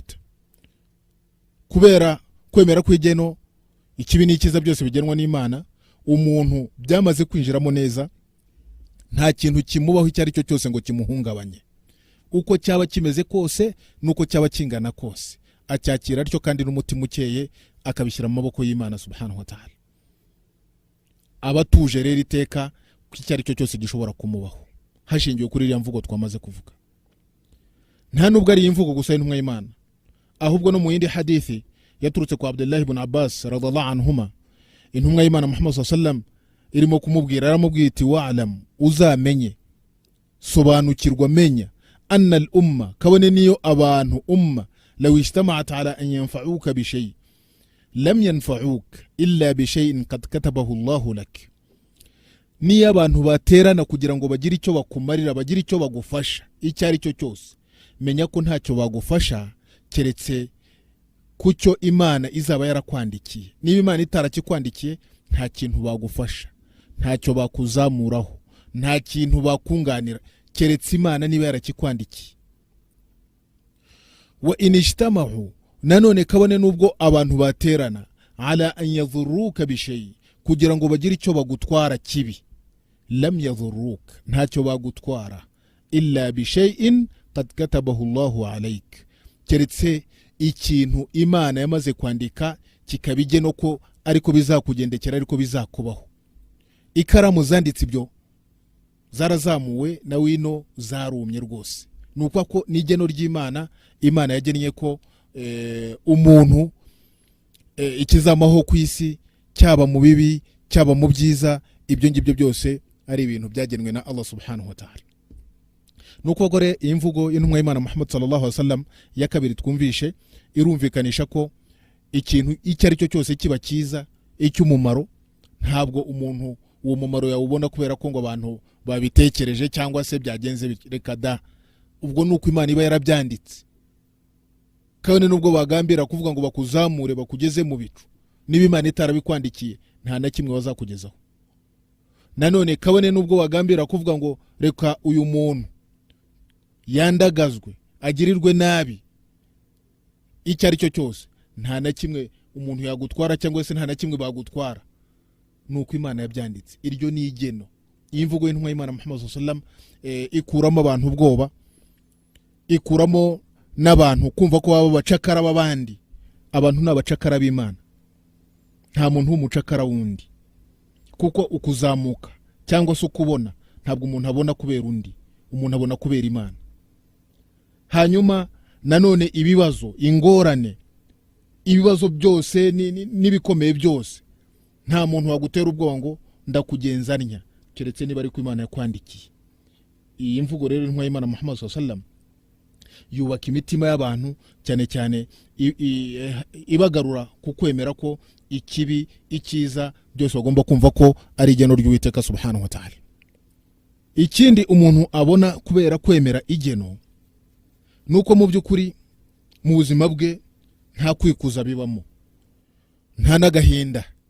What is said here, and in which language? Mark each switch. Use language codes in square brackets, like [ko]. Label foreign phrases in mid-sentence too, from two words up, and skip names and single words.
[rw] Kubera kwemera kw'igeno, ikibi n'ikiza byose bigenwa n'Imana, umuntu byamaze kwinjiramo neza, nta kintu kimubaho icyo ari cyo cyose ngo kimuhungabanye, uko cyaba kimeze kose nuko cyaba kingana kose, acyakira aricyo kandi n'umutima ukeye akabishyira mu maboko y'Imana [ar] سبحانه وتعالى. [rw] Abatuje rero iteka icyo ari cyo cyose gishobora kumubaho, hashingiwe kuri iriya mvugo twamaze kuvuga. Nta nubwo ari imvugo gusa y'intumwa y'Imana, ahubwo no mu yindi hadithi yaturutse kwa Abdullah ibn Abbas [ar] رضي الله عنهما, [rw] intumwa y'Imana Muhammad [ar] صلى الله عليه وسلم [rw] irimo kumubwira, aramubwira iti wa'lam, uzamenye, sobanukirwa, menya, [ar] أن الأمة, [rw] kabone niyo abantu [ar] الأمة لو اجتمعت على أن ينفعوك بشيء لم ينفعوك إلا بشيء قد كتبه الله لك. [rw] Niyo abantu baterana kugira ngo bagire icyo bakumarira, bagire icyo bagufasha, icyo ari cyo cyose, menya ko ntacyo bagufasha keretse kucyo Imana izaba yarakwandikiye. Niba Imana itarakikwandikiye nta kintu bagufasha, ntacyo bakuzamuraho, nta kintu bakunganira keretse Imana niba yarakikwandikiye. [ar] وإن اجتمعوا, [rw] nanone kabone nubwo abantu baterana, [ar] على أن يضروك بشيء, [rw] kugira ngo bagire icyo bagutwara kibi, [ar] لم يضروك, [rw] ntacyo bagutwara, [ar] إلا بشيء قد كتبه الله عليك, [rw] keretse ikintu Imana yamaze kwandika kikabigeno ko ariko bizakugendekera, ariko bizakubaho. Ikaramu zanditse ibyo zarazamuwe na wino zarumye rwose. Nuko ko nigeno ry'Imana, Imana yagennye ko umuntu ikizamaho ku isi, cyaba mu bibi cyaba mu byiza, ibyo ngibyo byose ari ibintu byagenwe na Allah [ar] سبحانه وتعالى. [rw] Nuko gore imvugo y'intumwa y'Imana Muhammad [ar] صلى الله عليه وسلم [rw] ya kabiri twumvishe irumvikanisha ko ikintu icyo ari cyo cyose kiba cyiza, icy'umumaro, ntabwo umuntu uwo mumaro yawubona kubera ko ngo abantu babitekereje cyangwa se byagenze reka da. Ubwo nuko Imana iba yarabyanditse, kandi nubwo bagambira kuvuga ngo bakuzamure bakugeze mu bicu, niba Imana itarabikwandikiye nta na kimwe bazakugezaho. Nanone kabone nubwo bagambira kuvuga ngo reka uyu muntu yandagazwe agirirwe nabi, icyo ari cyo cyose nta na kimwe umuntu yagutwara cyangwa se nta na kimwe bagutwara, nuko Imana yabyanditse. Iryo ni igeno. Iyi mvugo y'intumwa y'Imana Muhammad [ar] صلى الله عليه وسلم [rw] ikuramo abantu ubwoba, ikuramo n'abantu kumva ko baba bacakara babandi. Abantu n'abacakara b'Imana, nta muntu w'umucakara wundi, kuko ukuzamuka cyangwa se ukubona ntabwo umuntu abona kubera undi, umuntu abona kubera Imana. Hanyuma nanone ibibazo, ingorane, ibibazo byose n'ibikomeye byose, nta muntu wagutera ubwoba ngo ndakugenzanya, keretse niba ari ko Imana yakwandikiye. Iyi mvugo rero intumwa y'Imana Muhammad [ar] صلى الله عليه وسلم [rw] yubaka imitima y'abantu, cyane cyane ibagarura ku kwemera ko ikibi icyiza byose bagomba kumva ko ari igeno ry'Uwiteka [ar] سبحانه وتعالى. [rw] Ikindi umuntu abona kubera kwemera igeno, nuko mu by'ukuri mu buzima bwe nta kwikuza bibamo, nta n'agahinda